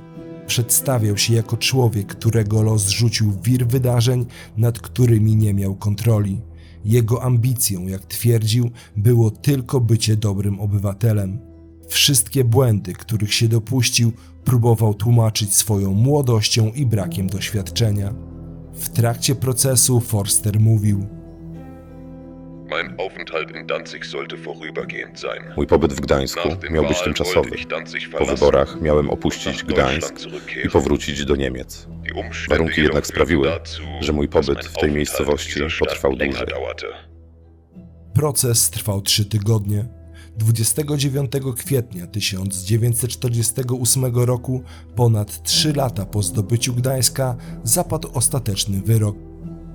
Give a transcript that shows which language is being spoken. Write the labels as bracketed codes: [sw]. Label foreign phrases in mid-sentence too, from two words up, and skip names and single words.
[pl] Przedstawiał się jako człowiek, którego los rzucił w wir wydarzeń, nad którymi nie miał kontroli. Jego ambicją, jak twierdził, było tylko bycie dobrym obywatelem. Wszystkie błędy, których się dopuścił, próbował tłumaczyć swoją młodością i brakiem doświadczenia. W trakcie procesu Forster mówił: [de] Mein Aufenthalt in Danzig sollte vorübergehend sein. [pl] Mój pobyt w Gdańsku miał być tymczasowy. Po wyborach miałem opuścić Gdańsk i powrócić do Niemiec. Warunki jednak sprawiły, że mój pobyt w tej miejscowości potrwał dłużej. Proces trwał 3 tygodnie. 29 kwietnia 1948 roku, ponad 3 lata po zdobyciu Gdańska, zapadł ostateczny wyrok.